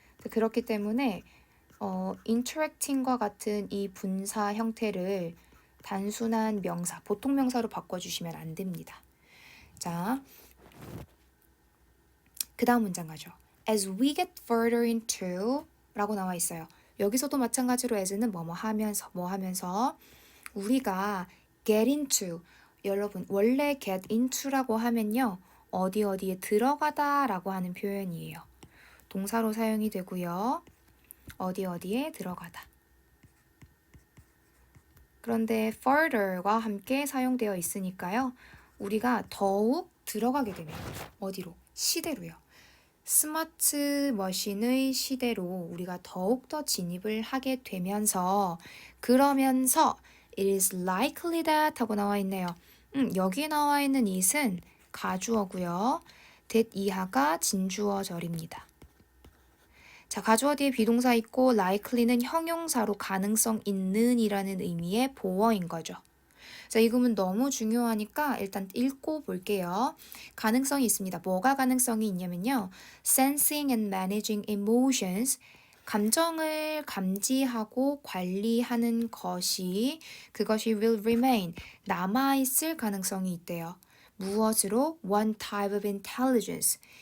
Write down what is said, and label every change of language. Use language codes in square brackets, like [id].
[ko] 그렇기 때문에 interacting과 같은 이 분사 형태를 단순한 명사, 보통 명사로 바꿔주시면 안 됩니다. 자, 그 다음 문장 가죠. [en] As we get further into [ko] 라고 나와 있어요. 여기서도 마찬가지로 as는 뭐뭐 하면서 우리가 get into 여러분 원래 get into라고 하면요. 어디에 들어가다 라고 하는 표현이에요. 동사로 사용이 되고요. 어디에 들어가다. 그런데 further과 함께 사용되어 있으니까요. 우리가 더욱 들어가게 됩니다. 어디로? 시대로요. 스마트 머신의 시대로 우리가 더욱더 진입을 하게 되면서 그러면서 [en] it is likely that [ko] 하고 나와 있네요. 여기 나와 있는 it은 가주어고요. that 이하가 진주어절입니다. 자, 가주어 뒤에 비동사 있고 likely는 형용사로 가능성 있는 이라는 의미의 보어인 거죠. 자, 이 구문 너무 중요하니까 일단 읽고 볼게요. 가능성이 있습니다. 뭐가 가능성이 있냐면요. [en] Sensing and managing emotions. [ko] 감정을 감지하고 관리하는 그것이 [en] will remain. [ko] 남아있을 가능성이 있대요. 무엇으로? [en] One type of intelligence.